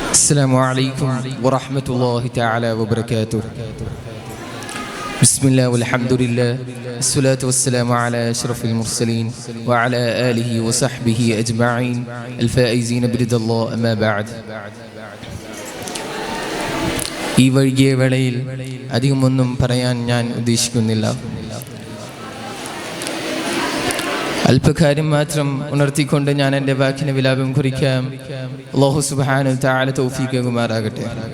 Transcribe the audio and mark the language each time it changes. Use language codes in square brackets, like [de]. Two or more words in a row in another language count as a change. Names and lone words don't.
[ar] السلام عليكم ورحمة الله تعالى وبركاته. بسم الله والحمد لله الصلاة والسلام على أشرف المرسلين وعلى آله وصحبه أجمعين الفائزين برضا الله أما بعد. [ml] ഈ വൈകിയ വേളയിൽ അധികമൊന്നും പറയാൻ ഞാൻ ഉദ്ദേശിക്കുന്നില്ല. അല്പകാര്യം മാത്രം ഉണർത്തിക്കൊണ്ട് ഞാൻ എൻ്റെ വാക്കിന് വിലാപം കുറിക്കാം. [ar] الله سبحانه تعالى [ml] തൗഫീഖ് നൽകുമാറാകട്ടെ.